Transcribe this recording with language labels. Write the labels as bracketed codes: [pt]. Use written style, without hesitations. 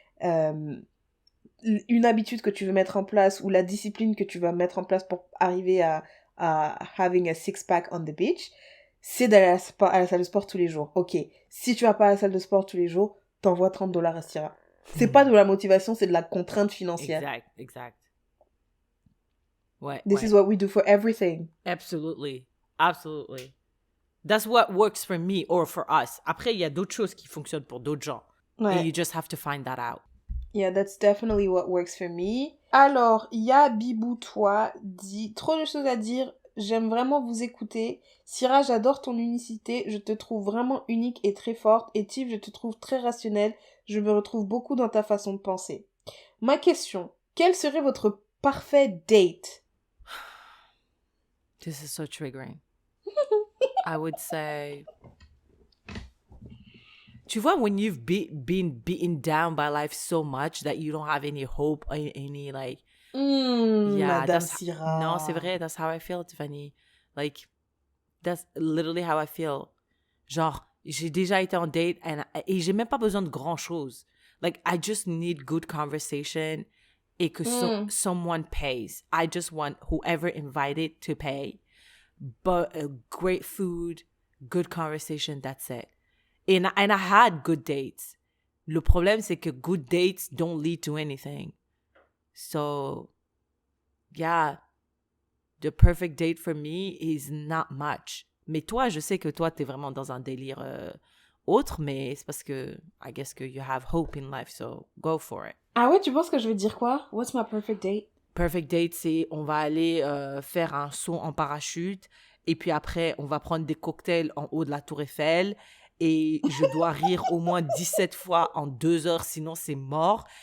[fr] Une habitude que tu veux mettre en place ou la discipline que tu vas mettre en place pour arriver à [en] having a six-pack on the beach, [fr] c'est d'aller à la salle de sport tous les jours. Ok, si tu vas pas à la salle de sport tous les jours, t'envoies $30 à Stira. C'est pas de la motivation, c'est de la contrainte financière. Exact. Ouais. [en] This is what we do for everything. Absolutely. That's what works for me or for us. [fr] Après, il y a d'autres choses qui fonctionnent pour d'autres gens. Ouais. [en] And you just have to find that out. Yeah, that's definitely what works for me. [fr] Alors, il y a Bibou Toi dit trop de choses à dire. J'aime vraiment vous écouter. Syrah, j'adore ton unicité. Je te trouve vraiment unique et très forte. Et Tiff, je te trouve très rationnelle. Je me retrouve beaucoup dans ta façon de penser. Ma question, quel serait votre parfait date? [en] This is so triggering. I would say... [fr] Tu vois, [en] when you've been beaten down by life so much that you don't have any hope, any like... [fr] Madame [en] that's... [fr] Syrah. Non, c'est vrai, [en] that's how I feel, Tiffany. Like, that's literally how I feel. [fr] Genre, j'ai déjà été en date et j'ai même pas besoin de grand-chose. [en] Like, I just need good conversation [fr] et que [en] someone pays. I just want whoever invited to pay. But great food, good conversation, that's it. And I had good dates. [fr] Le problème, c'est que [en] good dates don't lead to anything. So, yeah. the perfect date for me is not much. [fr] Mais toi, je sais que toi, t'es vraiment dans un délire autre, mais c'est parce que [en] I guess [fr] que [en] you have hope in life, so go for it. [fr] Ah ouais, tu penses que je vais dire quoi? [en] What's my perfect date? [fr] Perfect date, c'est on va aller faire un saut en parachute et puis après, on va prendre des cocktails en haut de la Tour Eiffel et je dois rire au moins 17 fois en 2 heures, sinon c'est mort.